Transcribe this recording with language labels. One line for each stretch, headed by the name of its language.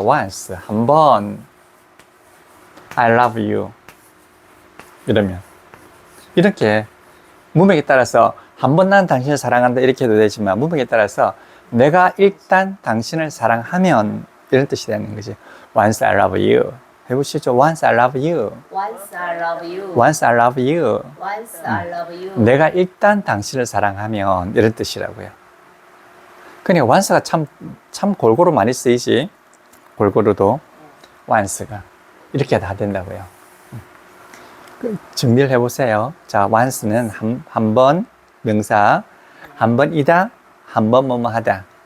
Korean: once, 한 번,
English: I love you
Korean: 이러면 이렇게 문맥에 따라서 한 번 난 당신을 사랑한다 이렇게 해도 되지만, 문맥에 따라서 내가 일단 당신을 사랑하면 이런 뜻이 되는 거지.
English: once I love you
Korean: 해보시죠.
English: once I love you. Once I love you. once I love you. Once I love you.
Korean: 내가 일단 당신을 사랑하면 이런 뜻이라고요. 그러니까 once가 참 골고루 많이 쓰이지. 골고루도 once가 이렇게 다 된다고요. 정리를 해보세요. 자, once는 한 번 명사, 한 번이다, 한 번 뭐뭐 하다.